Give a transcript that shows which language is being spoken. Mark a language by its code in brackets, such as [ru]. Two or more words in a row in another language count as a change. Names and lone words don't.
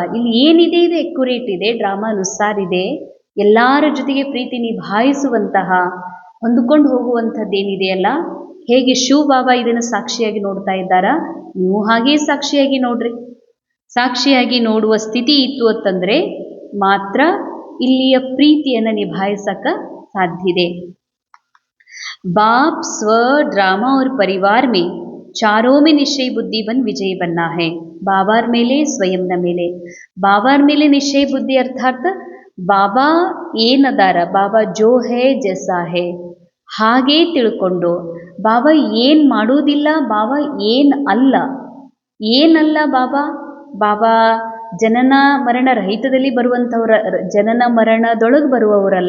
[kn] ಇಲ್ಲಿ ಏನಿದೆ ಇದು ಎಕ್ಯುರೇಟ್ ಇದೆ, ಡ್ರಾಮಾ ಅನುಸಾರ ಇದೆ. ಎಲ್ಲರ ಜೊತೆಗೆ ಪ್ರೀತಿ ನಿಭಾಯಿಸುವಂತಹ, ಹೊಂದಿಕೊಂಡು ಹೋಗುವಂಥದ್ದೇನಿದೆಯಲ್ಲ, ಹೇಗೆ ಶಿವ ಬಾಬಾ ಇದನ್ನು ಸಾಕ್ಷಿಯಾಗಿ ನೋಡ್ತಾ ಇದ್ದಾರಾ, ನೀವು ಹಾಗೇ ಸಾಕ್ಷಿಯಾಗಿ ನೋಡ್ರಿ. ಸಾಕ್ಷಿಯಾಗಿ ನೋಡುವ ಸ್ಥಿತಿ ಇತ್ತು ಅಂತಂದರೆ ಮಾತ್ರ ಇಲ್ಲಿಯ ಪ್ರೀತಿಯನ್ನು ನಿಭಾಯಿಸಕ್ಕೆ ಸಾಧ್ಯ ಇದೆ. [hi] बाप स्व ड्रामा और परिवार में चारों में निश्चय बुद्धि बन विजय बनना है. [kn] बाबार ಮೇಲೆ ಸ್ವಯಂನ ಮೇಲೆ, ಬಾಬಾರ್ ಮೇಲೆ ನಿಶ್ಚಯ ಬುದ್ಧಿ ಅರ್ಥಾತ್ ಬಾಬಾ ಏನದಾರ, ಬಾಬಾ [hi] जो है जैसा है [kn] ಹಾಗೇ ತಿಳ್ಕೊಂಡು, ಬಾಬಾ ಏನು ಮಾಡೋದಿಲ್ಲ, ಬಾಬಾ ಏನಲ್ಲ ಬಾಬಾ. ಬಾಬಾ ಜನನ ಮರಣ ರಹಿತದಲ್ಲಿ ಬರುವಂಥವ್ರ, ಜನನ ಮರಣದೊಳಗೆ ಬರುವವರಲ್ಲ.